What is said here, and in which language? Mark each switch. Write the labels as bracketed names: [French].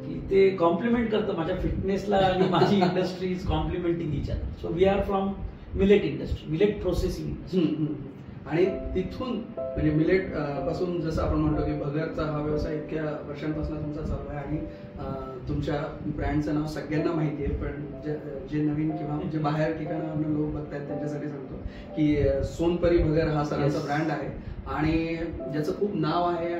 [Marathi] ते कॉम्प्लिमेंट करतं माझ्या फिटनेसला आणि माझी industry [English] Is complimenting each other. So we are from millet industry, millet processing. [Marathi] आणि तिथून म्हणजे मिलेट पासून जसं आपण म्हणतो की भगरचा हा व्यवसाय इतक्या वर्षांपासून तुमचा चालू आहे आणि तुमच्या ब्रँडचं नाव सगळ्यांना माहिती आहे, पण जे नवीन किंवा जे बाहेर ठिकाणावरून लोक बघतायत त्यांच्यासाठी सांगतो की सोनपरी भगर हा सरांचा ब्रँड आहे आणि ज्याचं खूप नाव आहे.